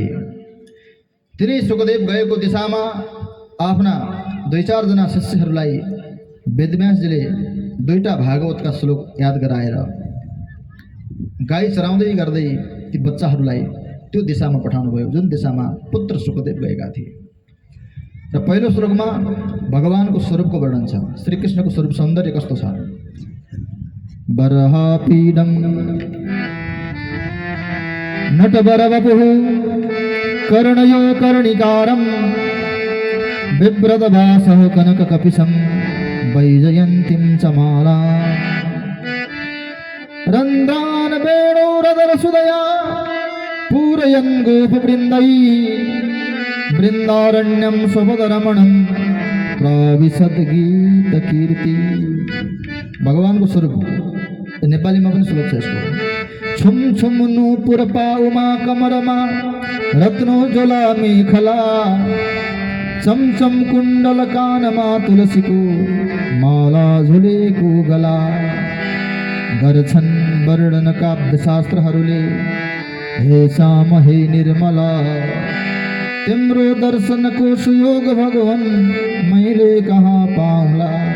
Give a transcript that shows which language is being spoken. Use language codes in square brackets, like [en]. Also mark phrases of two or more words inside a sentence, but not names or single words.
[ne] तिनै सुखदेव गएको दिशामा आफ्ना 2-4 जना शिष्यहरूलाई वेदव्यासजीले 2टा भागवतका श्लोक याद गराएर गाई चराउँदै गर्दै ती बच्चाहरूलाई त्यो दिशामा पठाउनु भयो जुन दिशामा पुत्र सुखदेव गएका थिए। र पहिलो श्लोकमा भगवानको स्वरूपको वर्णन छ। श्रीकृष्णको स्वरूप सौन्दर्य कस्तो छ? [sa] बरहापीडं नटवरवपुः कर्णयो कर्णिकारं बिभ्रतभासः कनककपिशं वैजयन्तीं च माला रन्ध्रान् वेणोरदरसुदया पूरयन् गोपवृन्दैः वृन्दारण्यं स्वपदरमणं प्रविशद्गीतकीर्ति। [ne] भगवानको स्वरूप नेपालीमा पनि श्लोक छ यसको। छुम छुम नूपुर पाउमा कमरमा रत्नोज्वला मेखला चमचम कुण्डल कानमा तुलसीको माला झुलेको गला गर्छन् वर्णन काव्यशास्त्रहरूले हे श्याम हे निर्मला तिम्रो दर्शनको सुयोग भगवान मैले कहाँ पाउला।